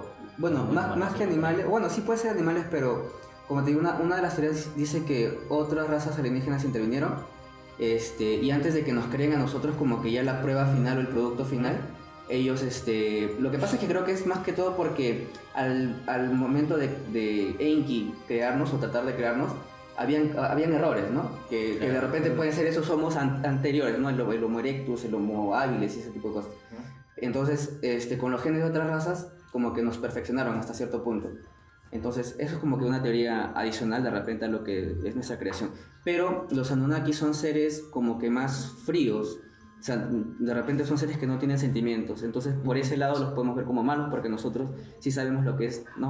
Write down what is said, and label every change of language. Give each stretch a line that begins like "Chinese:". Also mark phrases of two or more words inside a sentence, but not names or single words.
Spanish: Bueno, más que animales, bueno, sí puede ser animales, pero como te digo, una de las teorías dice que otras razas alienígenas intervinieron, y antes de que nos creen a nosotros como que ya la prueba final o el producto final, ellos, lo que pasa es que creo que es más que todo porque al momento de Enki crearnos o tratar de crearnos, habían errores, ¿no? Que de repente pueden ser esos homos anteriores, ¿no? El Homo erectus, el Homo habilis y ese tipo de cosas. Entonces, con los genes de otras razas, como que nos perfeccionaron hasta cierto punto. Entonces, eso es como que una teoría adicional de repente a lo que es nuestra creación. Pero los Anunnaki son seres como que más fríos. O sea, de repente son seres que no tienen sentimientos. Entonces, por ese lado los podemos ver como malos, porque nosotros sí sabemos lo que es, ¿no?